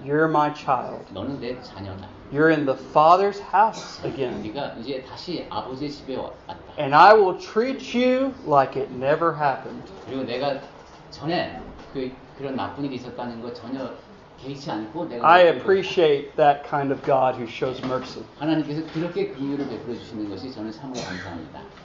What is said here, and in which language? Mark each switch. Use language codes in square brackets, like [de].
[en] You're my child. [ko] 너는 내 자녀다. [en] You're in the Father's house again, [ko] 네가 이제 다시 아버지의 집에 왔다. [en] and I will treat you like it never happened." [ko] 그리고 내가 전에 그런 나쁜 일이 있었다는 거 전혀 개의치 않고 내가 [en] I appreciate that kind of God who shows mercy. [ko] 하나님께서 그렇게 긍휼을 베풀어 주시는 것이 저는 참으로 감사합니다.